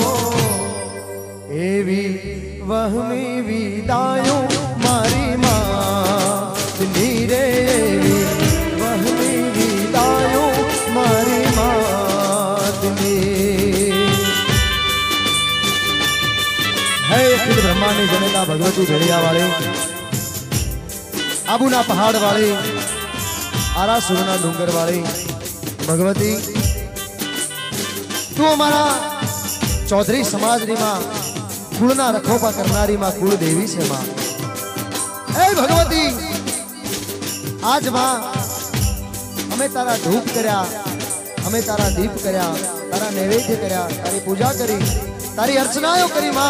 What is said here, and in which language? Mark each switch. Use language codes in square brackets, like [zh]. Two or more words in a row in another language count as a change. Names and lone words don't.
[gu] એવી વહમી વિદાયો મારી માતની રેવી વહમી વિદાયો મારી માતની। હે અખિલ બ્રહ્માંડ જનેતા ભગવતી ભેડિયાવાળે આબૂના પહાડ વાળી આરાસુરના ડુંગર વાળી ભગવતી તું અમારા ચૌધરી સમાજ ની માં કુળના રખોપા કરનારી માં કુળ દેવી છે માં। એ ભગવતી આજ માં અમે તારા ધૂપ કર્યા, અમે તારા દીપ કર્યા, તારા નૈવેદ્ય કર્યા, તારી પૂજા કરી, તારી અર્ચનાઓ કરી માં।